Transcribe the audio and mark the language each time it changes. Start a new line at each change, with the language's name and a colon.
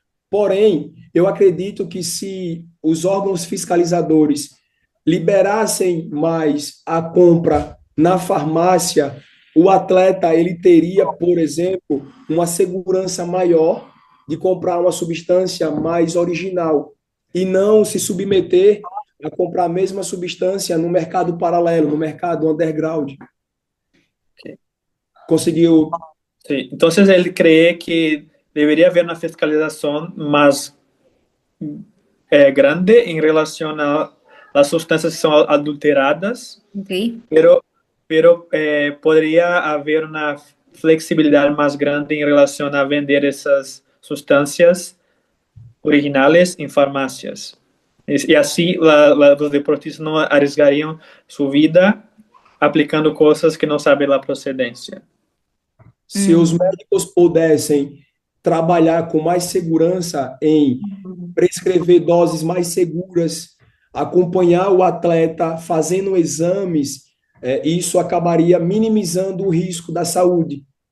Portuguese: Porém, eu acredito que se os órgãos fiscalizadores liberassem mais a compra na farmácia, o atleta ele teria, por exemplo, uma segurança maior de comprar uma substância mais original e não se submeter a comprar a mesma substância no mercado paralelo, no mercado underground. Ok. Conseguiu?
Spanish: Sí. Entonces, él cree que debería haber una fiscalización más grande en relación a las sustancias que son adulteradas, ¿Ok? pero, pero podría haber una flexibilidad más grande en relación a vender esas sustancias originales en farmacias. Y así los deportistas no arriesgarían su vida aplicando cosas que no saben la procedencia.
Portuguese: Se os Mm. médicos pudessem trabalhar com mais segurança em prescrever doses mais seguras, acompanhar o atleta fazendo exames, isso acabaria minimizando o risco da saúde.